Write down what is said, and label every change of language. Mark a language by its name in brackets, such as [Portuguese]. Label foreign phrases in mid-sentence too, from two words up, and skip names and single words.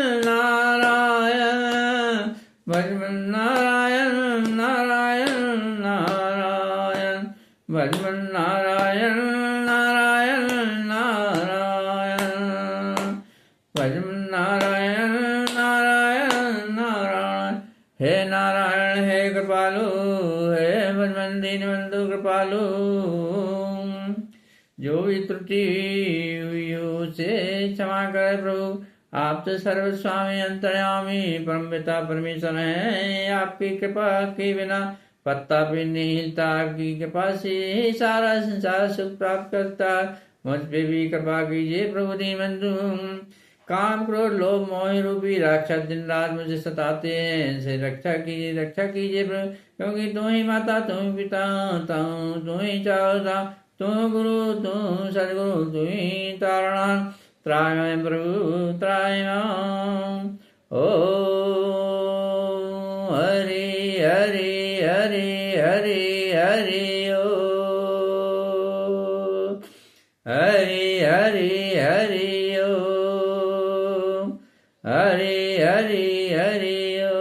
[Hindi] नारायण श्रीमन्नारायण नारायण नारायण श्रीमन्नारायण नारायण नारायण श्रीमन्नारायण नारायण नारायण हे नारायण हे कृपालु हे भजमन दीनबंधु कृपालु जो भी त्रुटि हुई उसे क्षमा कर प्रभु। आप तो सर्व स्वामी अंतर्यामी परम पिता परमेश्वर हैं। आपकी कृपा के बिना पत्ता भी नहीं हिलता। आपकी कृपा से ही सारा संसार सुख प्राप्त करता। मुझ पे भी कृपा कीजिए प्रभु दीनबंधु। काम क्रोध लोभ मोह रूपी राक्षस दिन रात मुझे सताते हैं। इनसे रक्षा कीजिए प्रभु। क्योंकि तुम ही माता तुम ही पिता तुम ही चाहता तुम गुरु तुम सदगुरु तुम ही तारणा त्राय प्रभु त्राय ओ हरि हरि हरि हरि हरि ओ हरि हरि हरि ओ हरि हरि हरि